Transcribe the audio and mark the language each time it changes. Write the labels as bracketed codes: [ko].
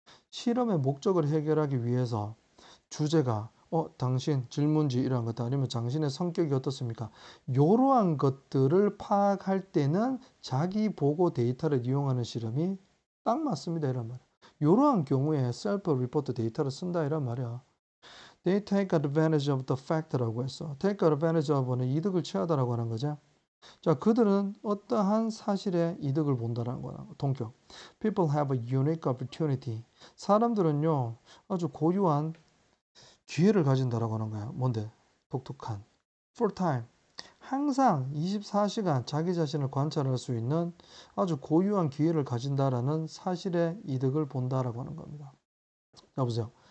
[ko] 실험의 목적을 해결하기 위해서 주제가 당신 질문지 이러한 것들 아니면 당신의 성격이 어떻습니까? 이러한 것들을 파악할 때는 자기 보고 데이터를 이용하는 실험이 딱 맞습니다. 이런 말이야. 이러한 경우에 셀프 리포트 데이터를 쓴다 이런 말이야. [en] They take advantage of the fact [ko] 라고 했어. take advantage of는 이득을 취하다라고 하는 거죠. 자, 그들은 어떠한 사실에 이득을 본다라는 거야. 동격. [en] People have a unique opportunity. [ko] 사람들은요, 아주 고유한 기회를 가진다라고 하는 거야. 뭔데? 독특한. [en] full time. [ko] 항상 24시간 자기 자신을 관찰할 수 있는 아주 고유한 기회를 가진다라는 사실의 이득을 본다라고 하는 겁니다. 여보세요.